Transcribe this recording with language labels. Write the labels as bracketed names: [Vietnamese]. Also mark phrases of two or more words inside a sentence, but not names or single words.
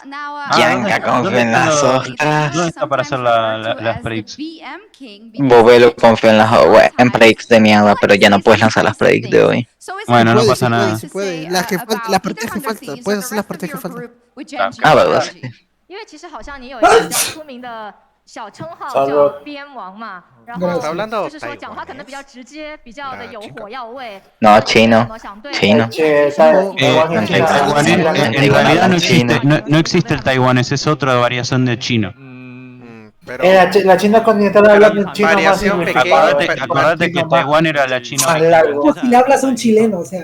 [Spanish] Yanka confía en las ostras. ¿Dónde está para hacer las predicts? Bobelo confía en en predicts de mierda, pero ya no puedes lanzar las predicts de hoy. Bueno, no pasa nada. Se puede. Las partidas que faltan. Puedes hacer las partidas que faltan. Ah, verdad. [Chinese] 因为其实好像你有一个比较出名的小称号叫边王嘛，然后就是说讲话可能比较直接，比较的有火药味。 [Spanish] No, chino. Chino. En realidad no existe el taiwanés, es otra variación de chino. La China continental habla un chino más Acordate que Taiwán era la China. más largo. Si le hablas a un chileno, o sea.